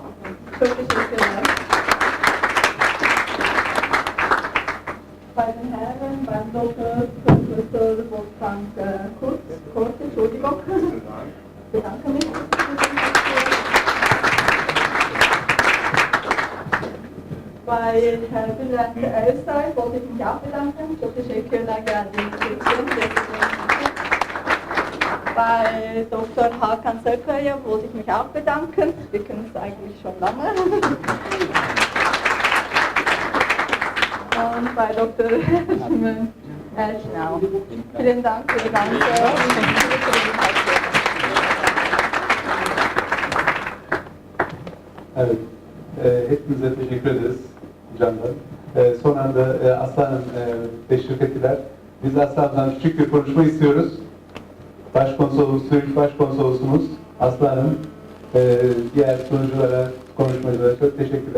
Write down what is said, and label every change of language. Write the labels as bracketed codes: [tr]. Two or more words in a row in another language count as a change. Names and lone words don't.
[de] Dank. Bei den Herren, beim Dr. Professor Wolfgang Korte, Entschuldigung. Ich bedanke mich für die Präsentation. Bei Herrn Bülent Elstay wollte ich mich auch bedanken. [tr] Çok teşekkürler geldiğiniz için. [de] Bei Dr. Hakan Sarkaya wollte ich mich auch bedanken. Wir können es eigentlich schon lange. Und bei Dr. Elschnau. Vielen Dank für die ganze Präsentation. [tr] Evet, hepinize teşekkür ederiz canlar. Son anda Aslı Hanım teşrif ettiler. Biz Aslı Hanım'dan küçük bir konuşma istiyoruz. Başkonsolosumuz, Zürich Başkonsolosumuz Aslı Hanım, diğer sunuculara, konuşmacılara çok teşekkürler.